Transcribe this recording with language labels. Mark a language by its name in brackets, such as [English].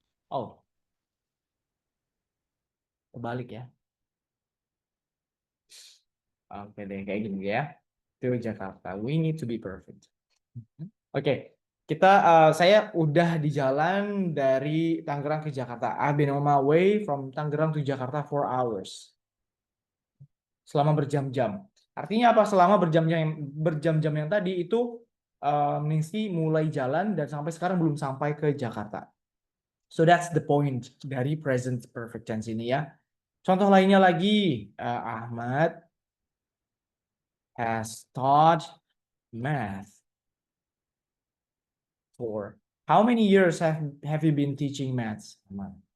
[Indonesian] Oh, kebalik ya. Oke deh, kayak gini ya. [English] To Jakarta. We need to be perfect. [Indonesian] Oke, saya udah di jalan dari Tangerang ke Jakarta. [English] I've been on my way from Tangerang to Jakarta 4 hours. [Indonesian] Selama berjam-jam. Artinya apa? Selama berjam-jam yang tadi itu Ningsi mulai jalan dan sampai sekarang belum sampai ke Jakarta. [English] So that's the point [Indonesian] dari [English] present perfect tense [Indonesian] ini ya. Contoh lainnya lagi, [English] Ahmad has taught math for how many years have you been teaching maths, Ahmad?